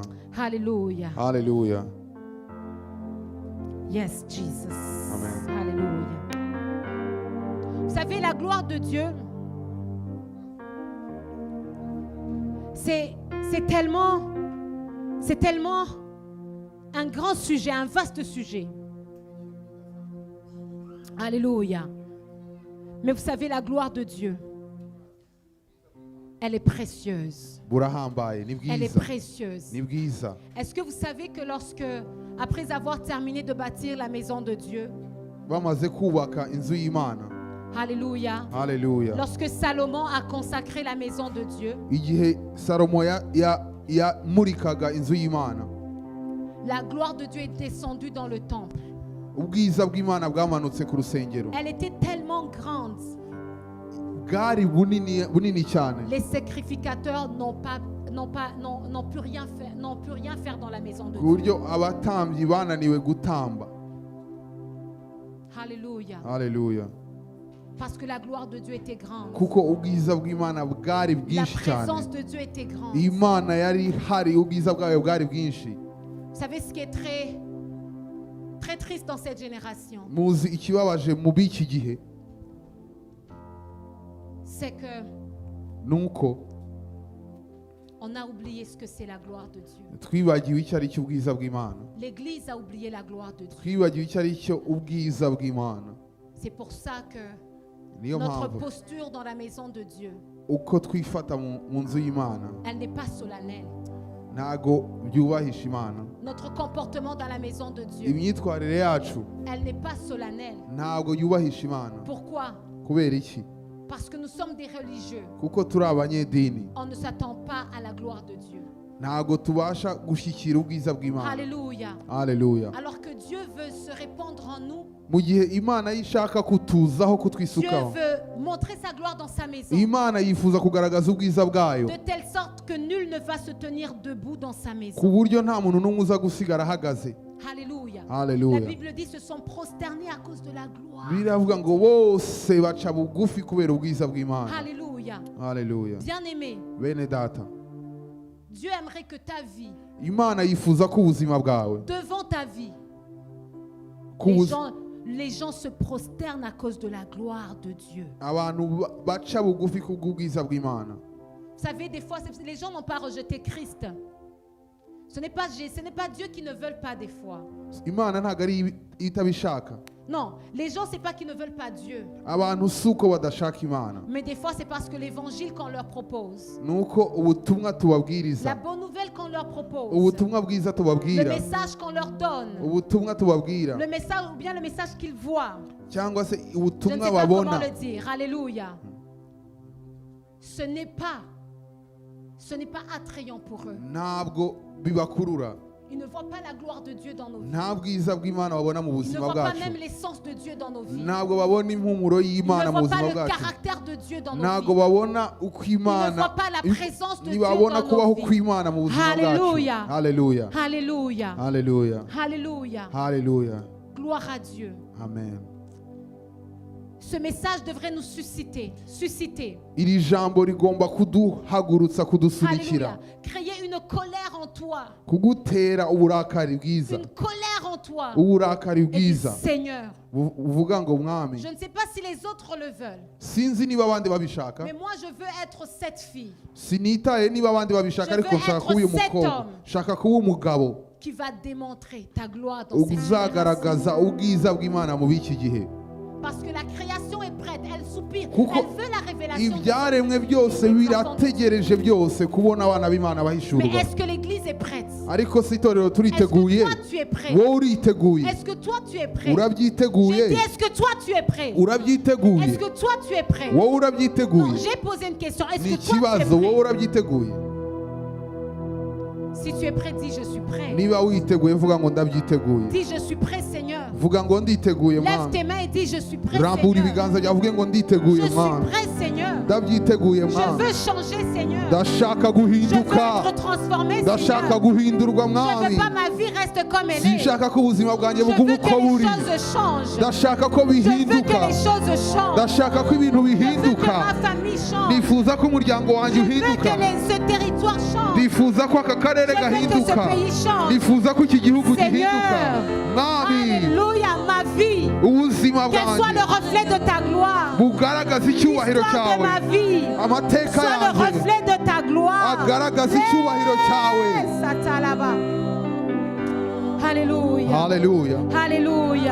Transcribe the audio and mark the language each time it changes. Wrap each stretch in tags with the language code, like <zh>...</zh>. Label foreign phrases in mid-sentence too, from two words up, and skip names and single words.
<fr>Alléluia.</fr> <rw>Haleluya.</rw> <en>Yes, Jesus. Amen.</en> <fr>Alléluia. Vous savez, la gloire de Dieu, c'est tellement un grand sujet, un vaste sujet. Alléluia. Mais vous savez, la gloire de Dieu, elle est précieuse.</fr> <rw>Burahambaye, ni</rw> <fr>Elle est</fr> <rw>bwiza,</rw> <fr>précieuse.</fr> <rw>ni bwiza.</rw> <fr>Est-ce que vous savez que après avoir terminé de bâtir la maison de Dieu,</fr> <rw>Bamaze kubaka inzu y'Imana.</rw> <fr>Alléluia,</fr> <rw>Haleluya.</rw> <fr>lorsque Salomon a consacré la maison de Dieu,</fr> <rw>Igihe Salomo yamurikaga inzu y'Imana,</rw> <fr>la gloire de Dieu est descendue dans le temple.</fr> <rw>ubwiza bw'Imana bwamanutse ku rusengero.</rw> <fr>Elle était tellement grande,</fr> <rw>Bwari bunini cyane,</rw> <fr>les sacrificateurs n'ont pu rien faire dans la maison de</fr> <rw>ku</rw> <fr>Dieu.</fr> <rw>buryo abatambyi bananiwe gutamba.</rw> <fr>Alléluia.</fr> <rw>Haleluya.</rw> <fr>Parce que la gloire de Dieu était grande.</fr> <rw>Kuko ubwiza bw'Imana bwari</rw> <fr>La</fr> <rw>bwinshi cyane.</rw> <fr>présence de Dieu était grande.</fr> <rw>Imana yari hari, ubwiza bwayo bwari bwinshi.</rw> <fr>Vous savez ce qui est très, très triste dans cette génération,</fr> <rw>Muzi ikibabaje mu b'iki gihe,</rw> <fr>c'est que</fr> <rw>nuko</rw> <fr>on a oublié ce que c'est la gloire de Dieu.</fr> <rw>twibagiwe icyo ari cyo ubwiza bw'Imana.</rw> <fr>L'Église a oublié la gloire de Dieu.</fr> <rw>Twibagiwe icyo ari cyo ubwiza bw'Imana.</rw> <fr>C'est pour ça que</fr> <rw>Niyo</rw> <fr>notre</fr> <rw>mpamvu</rw> <fr>posture dans la maison de Dieu,</fr> <rw>uko twifata mu nzu y'Imana</rw> <fr>elle n'est pas solennelle.</fr> <rw>ntago byubahisha Imana.</rw> <fr>Notre comportement dans la maison de Dieu,</fr> <rw>Imyitwarire yacu</rw> <fr>elle n'est pas solennelle.</fr> <rw>ntago yubahisha Imana.</rw> <fr>Pourquoi?</fr> <rw>Kubera iki?</rw> <fr>Parce que nous sommes des religieux.</fr> <rw>Kuko turi abanyedini,</rw> <fr>On ne s'attend pas à la gloire de Dieu.</fr> <rw>ntago tubasha gushyikira ubwiza bw'Imana.</rw> <fr>Alléluia.</fr> <rw>Haleluya.</rw> <fr>Alors que Dieu veut se répandre en nous,</fr> <rw>Mu gihe Imana yishaka kutuzaho,</rw> <fr>Dieu</fr> <rw>kutwisukaho,</rw> <fr>veut montrer sa gloire dans sa maison,</fr> <rw>Imana yifuza kugaragaza ubwiza bwayo</rw> <fr>de telle sorte que nul ne va se tenir debout dans sa maison.</fr> <rw>ku buryo nta muntu n'umwe uza gusigara ahagaze.</rw> <fr>Alléluia.</fr> <rw>Haleluya.</rw> <fr>La Bible dit se sont prosternés à cause de la gloire.</fr> <rw>biravuga ngo bose baca bugufi kubera ubwiza bw'Imana.</rw> <fr>Alléluia.</fr> <rw>Haleluya.</rw> <fr>Bien-aimé,</fr> <rw>Bene data,</rw> <fr>Dieu aimerait que ta vie,</fr> <rw>Imana yifuza ko ubuzima bwawe</rw> <fr>devant ta vie,</fr> <rw>ko</rw> <fr>les gens se prosternent à cause de la gloire de Dieu.</fr> <rw>abantu baca bugufi kubw'ubwiza bw'Imana.</rw> <fr>Vous savez, des fois, les gens n'ont pas rejeté Christ. Ce n'est pas Dieu qui ne veut pas des fois.</fr> <rw>Imana ntabwo ari itabishaka.</rw> <fr>Non, les gens, c'est pas qu'ils ne veulent pas Dieu.</fr> <rw>Abantu si uko badashaka Imana,</rw> <fr>Mais des fois, c'est parce que l'évangile qu'on leur propose,</fr> <rw>nuko ubutumwa</rw> <fr>la</fr> <rw>tubabwiriza,</rw> <fr>bonne nouvelle qu'on leur propose,</fr> <rw>ubutumwa bwiza</rw> <fr>le</fr> <rw>tubabwira,</rw> <fr>message qu'on leur donne,</fr> <rw>ubutumwa tubabwira,</rw> <fr>le message ou bien le message qu'ils voient.</fr> <rw>cyangwa se</rw> <fr>Je ne</fr> <rw>ubutumwa</rw> <fr>sais pas comment</fr> <rw>babona,</rw> <fr>le dire. Alléluia. Ce n'est pas attrayant pour eux.</fr> <rw>ntabwo bibakurura.</rw> <fr>Ils ne voient pas la gloire de Dieu dans nos vies.</fr> <rw>Nta bwiza bw'Imana babona mu</rw> <fr>Ils ne</fr> <rw>buzima</rw> <fr>voient pas</fr> <rw>bwacu.</rw> <fr>même l'essence de Dieu dans nos vies.</fr> <rw>Ntabwo babona impumuro</rw> <fr>Ils ne</fr> <rw>y'Imana mu</rw> <fr>voient pas</fr> <rw>buzima</rw> <fr>le</fr> <rw>bwacu.</rw> <fr>caractère de Dieu dans nos</fr> <rw>Ntabwo</rw> <fr>vies.</fr> <rw>babona uko</rw> <fr>Ils ne</fr> <rw>Imana,</rw> <fr>voient pas la présence de Dieu</fr> <rw>ntibabona</rw> <fr>dans</fr> <rw>kubaho</rw> <fr>nos vies.</fr> <rw>kw'Imana mu buzima bwacu.</rw> <fr>Hallelujah.</fr> <rw>Haleluya.</rw> <fr>Alléluia.</fr> <rw>Haleluya.</rw> <fr>Alléluia.</fr> <rw>Haleluya.</rw> <fr>Gloire à Dieu. Amen. Ce message devrait nous susciter.</fr> <rw>Iri jambo rigomba kuduhagurutsa, kudusunikira,</rw> <fr>Alléluia. Créer une colère en toi.</fr> <rw>kugutera uburakari bwiza,</rw> <fr>Une colère en toi.</fr> <rw>uburakari</rw> <fr>Et dis,</fr> <rw>bwiza</rw> <fr>Seigneur,</fr> <rw>uvuga ngo mwami,</rw> <fr>je ne sais pas si les autres le veulent,</fr> <rw>sinzi niba abandi babishaka,</rw> <fr>mais moi je veux être cette fille</fr> <rw>sinitaye niba abandi babishaka,</rw> <fr>Je</fr> <rw>ariko</rw> <fr>veux</fr> <rw>nshaka</rw> <fr>être</fr> <rw>kuba uyu</rw> <fr>cet</fr> <rw>mukobwa,</rw> <fr>homme.</fr> <rw>nshaka kuba umugabo</rw> <fr>qui va démontrer ta gloire dans cette génération.</fr> <rw>uzagaragaza ubwiza bw'Imana mu b'iki gihe.</rw> <fr>Parce que la création est prête, elle soupire,</fr> <rw>Kuko</rw> <fr>elle veut la révélation.</fr> <rw>ibyaremwe byose birategereje byose kubona abana b'Imana</rw> <fr>Mais</fr> <rw>bahishurwa.</rw> <fr>est-ce que l'église est prête?</fr> <rw>Ariko si itorero</rw> <fr>Est-ce que</fr> <rw>turiteguye,</rw> <fr>toi tu es prêt?</fr> <rw>wowe uriteguye,</rw> <fr>Est-ce que toi tu es prêt? J'ai</fr> <rw>urabyiteguye,</rw> <fr>dit, est-ce que toi tu es prêt?</fr> <rw>urabyiteguye,</rw> <fr>Est-ce que toi tu es prêt?</fr> <rw>wowe</rw> <fr>Non,</fr> <rw>urabyiteguye.</rw> <fr>j'ai posé une question. Est-ce</fr> <rw>Ni</rw> <fr>que toi tu</fr> <rw>ikibazo, wowe</rw> <fr>es prêt?</fr> <rw>urabyiteguye.</rw> <fr>Si tu es prêt, dis je suis prêt.</fr> <rw>Niba witeguye vuga ngo ndabyiteguye,</rw> <fr>Dis je suis prêt, Seigneur.</fr> <rw>vuga ngo nditeguye</rw> <fr>Lève</fr> <rw>Mana.</rw> <fr>tes mains et dis je suis prêt,</fr> <rw>Rambura</rw> <fr>Seigneur.</fr> <rw>ibiganza byawe uvuge ngo nditeguye</rw> <fr>Je suis</fr> <rw>Mana,</rw> <fr>prêt, Seigneur.</fr> <rw>ndabyiteguye</rw> <fr>Je</fr> <rw>Mana,</rw> <fr>veux changer, Seigneur.</fr> <rw>ndashaka</rw> <fr>Je veux</fr> <rw>guhinduka,</rw> <fr>être transformé,</fr> <rw>ndashaka</rw> <fr>Seigneur.</fr> <rw>guhindurwa</rw> <fr>Je ne</fr> <rw>mwami,</rw> <fr>veux pas ma vie reste comme elle est.</fr> <rw>sinshaka ko ubuzima bwanjye</rw> <fr>Je</fr> <rw>bugume</rw> <fr>veux</fr> <rw>uko</rw> <fr>que les</fr> <rw>buri,</rw> <fr>choses changent.</fr> <rw>ndashaka ko</rw> <fr>Je veux que</fr> <rw>bihinduka,</rw> <fr>les choses changent.</fr> <rw>ndashaka ko ibintu</rw> <fr>Je veux que</fr> <rw>bihinduka,</rw> <fr>ma famille change.</fr> <rw>nifuza ko umuryango</rw> <fr>Je</fr> <rw>wanjye</rw> <fr>veux</fr> <rw>uhinduka,</rw> <fr>que ce territoire change.</fr> <rw>nifuza ko aka karere</rw> <fr>Je veux que ce</fr> <rw>gahinduka,</rw> <fr>pays change.</fr> <rw>nifuza ko iki gihugu</rw> <fr>Seigneur,</fr> <rw>gihinduka mwami,</rw> <fr>Alléluia, ma vie,</fr> <rw>ubuzima</rw> <fr>qu'elle soit le</fr> <rw>bwanjye</rw> <fr>reflet de ta gloire.</fr> <rw>bugaragaza icyubahiro</rw> <fr>L'histoire de</fr> <rw>cyawe,</rw> <fr>ma vie</fr> <rw>amateka</rw> <fr>soit le</fr> <rw>yanjye</rw> <fr>reflet de ta gloire.</fr> <rw>agaragaza icyubahiro cyawe.</rw> <fr>Satalaba. Alléluia.</fr> <rw>Haleluya,</rw> <fr>Alléluia.</fr>